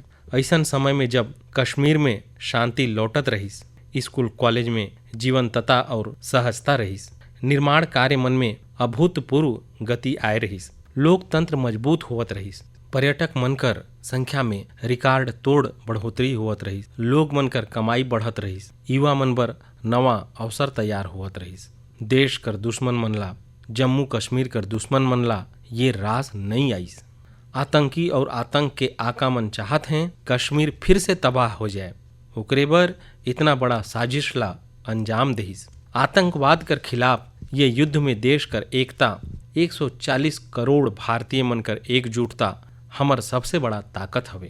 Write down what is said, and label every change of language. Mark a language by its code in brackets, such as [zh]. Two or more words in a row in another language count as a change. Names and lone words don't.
[hne] ऐसन समय में जब कश्मीर में शांति लौटत रहिस, स्कूल कॉलेज में जीवंतता और सहजता रहिस, निर्माण कार्य मन में अभूतपूर्व गति आए रहिस, लोकतंत्र मजबूत होवत रहिस, पर्यटक मन कर संख्या में रिकॉर्ड तोड़ बढ़ोतरी होवत रहिस, लोग मन कर कमाई बढ़त रहिस, युवा मन बर नवा अवसर तैयार होवत रहिस। देश कर दुश्मन मन ला, जम्मू कश्मीर कर दुश्मन मन ला ये रास नहीं आइस। आतंकी और आतंक के आका मन चाहत हैं कश्मीर फिर से तबाह हो जाए, ओकरे बर इतना बड़ा साजिश ला अंजाम देहिस। आतंकवाद कर खिलाफ ये युद्ध में देश कर एकता, 140 करोड़ भारतीय मन कर एकजुटता हमर सबसे बड़ा ताकत हवे।